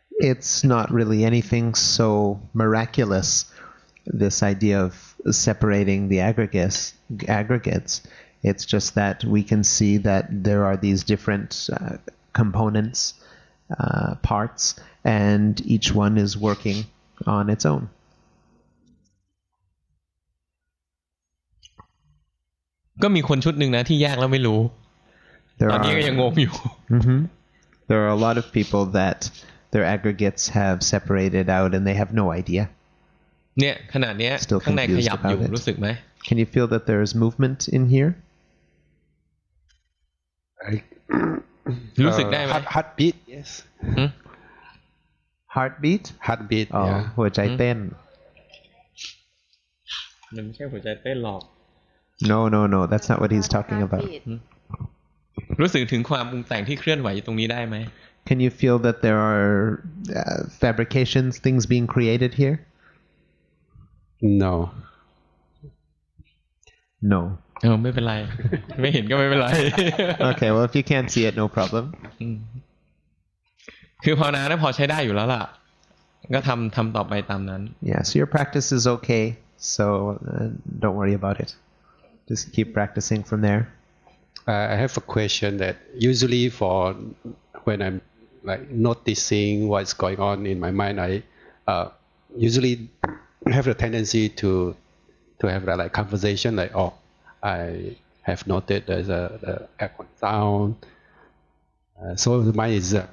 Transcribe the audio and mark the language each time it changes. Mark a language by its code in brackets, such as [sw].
[en] It's not really anything so miraculous, this idea of separating the aggregates. It's just that we can see that there are these different components, parts, and each one is working on its own. [th] ก็มีคนชุดหนึ่งนะที่แยกแล้วไม่รู้ ตอนนี้ก็ยังงงอยู่ [en] There are a lot of people that their aggregates have separated out and they have no idea. [th] เนี่ยขนาดเนี้ยข้างในขยับอยู่รู้สึกไหม [en] Can you feel that there is movement in here? [th] รู้สึกได้ไหม [en] Heartbeat, yes. Heartbeat? Heartbeat, อ๋อ yeah. [th] หัวใจเต้น มันไม่ใช่หัวใจเต้นหรอก [en] No, that's not what he's talking about. [th] รู้สึกถึงความปรุงแต่งที่เคลื่อนไหวอยู่ตรงนี้ได้ไหม [en] Can you feel that there are fabrications, things being created here? No. No. [th] ไม่เป็นไร ไม่เห็นก็ไม่เป็นไร [en] Okay, well if you can't see it, no problem. [th] คือภาวนาเนี่ยพอใช้ได้อยู่แล้วล่ะก็ทำต่อไปตามนั้น [en] Yeah, so your practice is okay, so don't worry about it. Just keep practicing from there. I have a question that usually for when I'm like noticing what's going on in my mind, I usually have a tendency to have that like conversation like, oh, I have noted there's a echo sound. So mine is